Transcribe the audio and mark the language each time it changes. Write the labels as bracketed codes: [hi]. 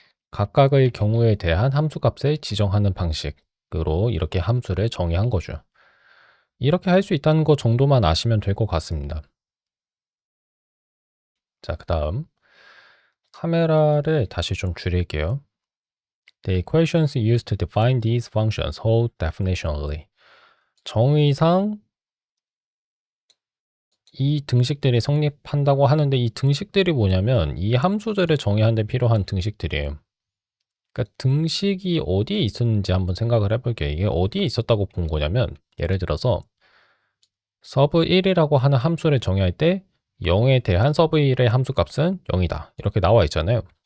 [ko] 각각의 경우에 대한 함수 값을 지정하는 방식으로 이렇게 함수를 정의한 거죠. 이렇게 할 수 있다는 것 정도만 아시면 될 것 같습니다. 자, 그 다음 카메라를 다시 좀 줄일게요. [en] The equations used to define these functions hold definitionally. [ko] 정의상 이 등식들이 성립한다고 하는데 이 등식들이 뭐냐면 이 함수들을 정의하는 데 필요한 등식들이에요. 그러니까 등식이 어디에 있었는지 한번 생각을 해볼게요. 이게 어디에 있었다고 본 거냐면 예를 들어서 sub1이라고 하는 함수를 정의할 때 0에 대한 sub1의 함수값은 0이다. 이렇게 나와 있잖아요.